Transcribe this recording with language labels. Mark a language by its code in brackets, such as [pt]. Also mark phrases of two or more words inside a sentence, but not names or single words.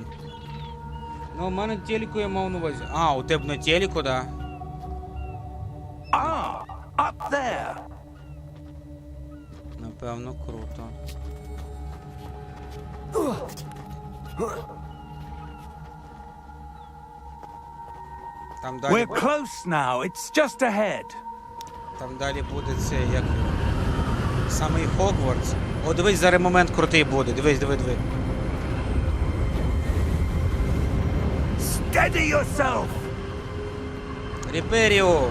[uk] Ну, у мене телеку я мав на увазі. А, у тебе на телеку, да? [en] Ah, up there. [uk] Напевно, круто. Там далі, [en] We're close now. It's just ahead. [uk] там далі буде це, як самий Хогвартс. О, дивись, зараз момент крутий буде. Дивись, диви. [en] Steady yourself. [uk] Реперіо!